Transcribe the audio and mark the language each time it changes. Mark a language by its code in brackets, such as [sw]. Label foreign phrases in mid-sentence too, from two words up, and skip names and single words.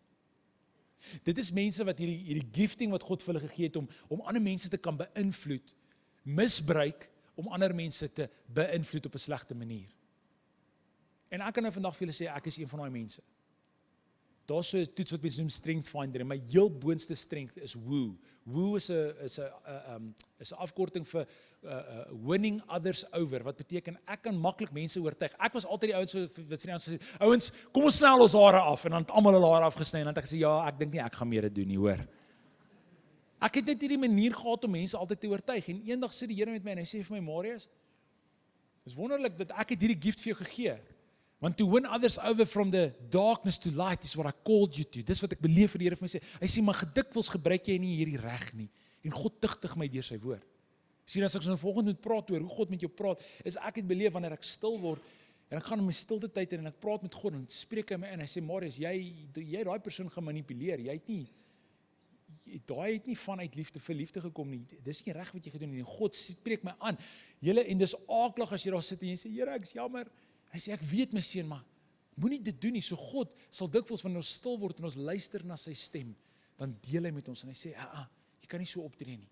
[af] Dit is mense wat hierdie gifting wat God vir hulle gegee het om ander mense te kan beïnvloed, misbruik om ander mense te beïnvloed op 'n slegte manier. En ek kan nou vandag vir julle sê, ek is een van daai mense. Daar's so 'n toets wat mense noem [en] strength finder [af] en my heel boonste strength is woo. Woo is 'n afkorting vir [en] winning others over, [af] wat beteken ek kan maklik mense oortuig. Ek was altyd die ouens wat vir ons sê, ouens, kom ons snel ons hare af en dan het almal hulle hare afgesny en dan het ek gesê ja, ek dink nie ek gaan meer dit doen nie, hoor. Ek het net hierdie manier gehad om mense altyd te oortuig en eendag sê die Here met my en hy sê vir my, Marius, dis wonderlik dat ek het hierdie gift vir jou gegee. [en] Want to win others over from the darkness to light is what I called you to. [af] Dis wat ek beleef vir die Here vir my sê. Hy sê, maar gedikwels gebruik jy nie hierdie reg nie. En God tigtig my deur sy woord. Sien, as ek nou volgende moet praat oor hoe God met jou praat, is ek het beleef wanneer ek stil word, en ek gaan in my stilte tyd en ek praat met God, en spreek hy my in, hy sê, Marius, jy daai persoon gemanipuleer, jy het nie vanuit liefde vir liefde gekom nie, dis nie reg wat jy gedoen nie, en God spreek my aan, julle, en dis aaklig as jy daar sit en jy sê, Here, ek is jammer, hy sê, ek weet my seun, maar moenie dit doen nie, so God sal dikwels wanneer ons stil word en ons luister na sy stem, dan deel hy met ons, en hy sê, jy kan nie so optree nie.